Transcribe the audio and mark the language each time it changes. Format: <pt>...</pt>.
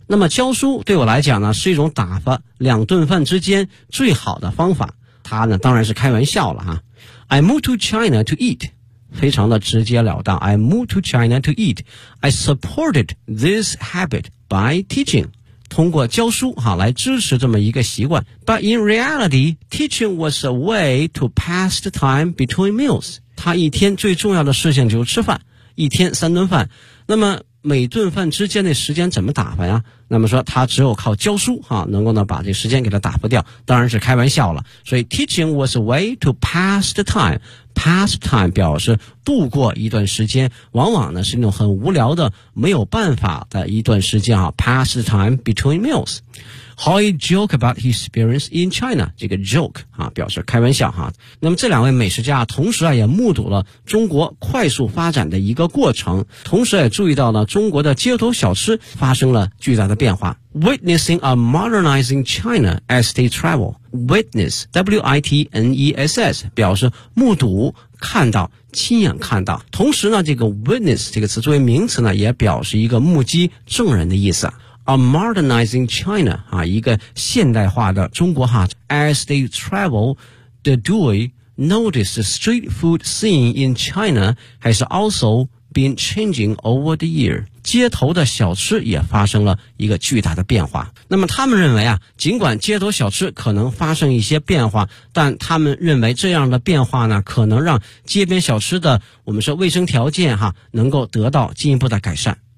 <zh>那么教书对我来讲呢是一种打发两顿饭之间最好的方法。他呢当然是开玩笑了啊。</zh> <en>I moved to China to eat.</en> <zh>非常的直截了当。</zh> <en>I moved to China to eat. I supported this habit by teaching.</en> <zh>通过教书啊来支持这么一个习惯。</zh> <en>But in reality, teaching was a way to pass the time between meals.</en> <zh>他一天最重要的事情就是吃饭。一天三顿饭。那么每顿饭之间的时间怎么打发呀？那么说他只有靠教书啊，能够呢把这时间给他打发掉，当然是开玩笑了。</zh> <en>所以 teaching was a way to pass the time.</en> <zh>Pass time 表示度过一段时间，往往呢是那种很无聊的没有办法的一段时间啊。</zh> <en>Pass the time between meals. How he joke about his experience in China.</en> <zh>这个 joke 啊表示开玩笑啊。那么这两位美食家同时啊也目睹了中国快速发展的一个过程，同时也注意到了中国的街头小吃发生了巨大的变化。</zh> <en>Witnessing a modernizing China as they travel. Witness, W-I-T-N-E-S-S,</en> <zh>表示目睹看到，亲眼看到。同时呢，这个 witness 这个词作为名词呢，也表示一个目击证人的意思。</zh> <en>A modernizing China</en> <zh>啊，一个现代化的中国哈。</zh> <en>As they travel, the duo noticed the street food scene in China has also been changing over the year.</en> <zh>街头的小吃也发生了一个巨大的变化。那么他们认为啊，尽管街头小吃可能发生一些变化，但他们认为这样的变化呢，可能让街边小吃的我们说卫生条件哈，能够得到进一步的改善。</zh>